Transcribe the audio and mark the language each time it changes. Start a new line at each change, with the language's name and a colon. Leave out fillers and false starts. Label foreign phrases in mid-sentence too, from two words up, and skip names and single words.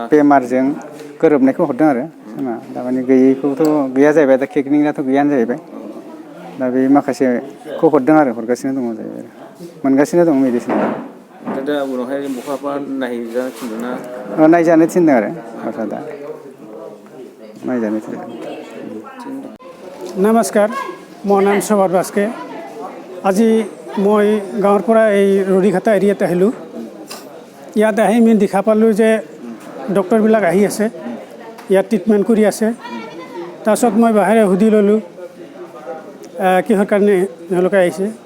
Bodo: बेमारजों गोरोबनायखौ हरदों आरो जोंना दामानि गैयैखौथ' गैया जाहैबाय, दा क्लिनिकआथ' गैयानो जाहैबाय। दा बे माखासेखौ हरदों आरो हरगासिनो दङ जाहैबाय, मोनगासिनो दं मेडिसिन। दा उनावहाय बहाबा नायजानो थिनदों ना? नायजानो थिनदों आरो दा नायजानो थिनदों।
Assamese: নমস্কাৰ, মোৰ নাম সবৰ বাস্কে। আজি মই গাঁৱৰ পৰা এই ৰুনিখাতা এৰিয়াত আহিলোঁ। ইয়াত আহি আমি দেখা পালোঁ যে ডক্টৰবিলাক আহি আছে, ইয়াত ট্ৰিটমেণ্ট কৰি আছে। তাৰপিছত মই বাহিৰে সুধি ল'লোঁ কিহৰ কাৰণে তেওঁলোকে আহিছে।